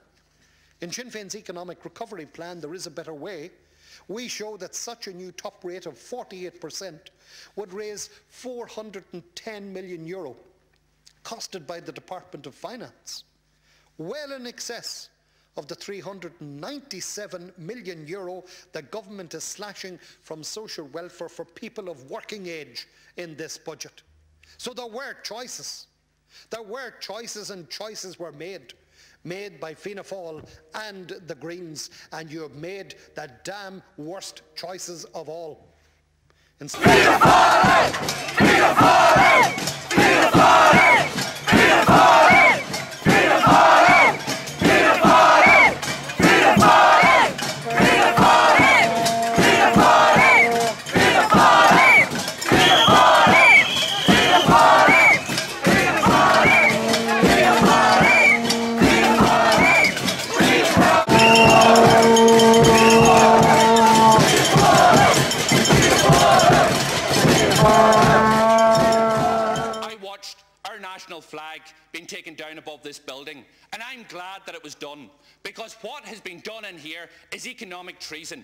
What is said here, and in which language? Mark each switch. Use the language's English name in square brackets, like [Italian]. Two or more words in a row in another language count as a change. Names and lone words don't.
[English] In Sinn Féin's economic recovery plan, There Is a Better Way, we show that such a new top rate of 48% would raise €410 million, costed by the Department of Finance, well in excess of the €397 million the government is slashing from social welfare for people of working age in this budget. So there were choices. There were choices, and choices were made by Fianna Fáil and the Greens, and you have made the damn worst choices of all. Fianna Fáil! Fianna Fáil! Fianna Fáil! Fianna Fáil! Fianna Fáil! Fianna Fáil! Fianna Fáil! Fianna Fáil! Fianna Fáil! Fianna Fáil! Fianna Fáil! Fianna Fáil! Fianna Fáil! Fianna I watched our national flag being taken down above this building, and I'm glad that it was done, because what has been done in here is economic treason.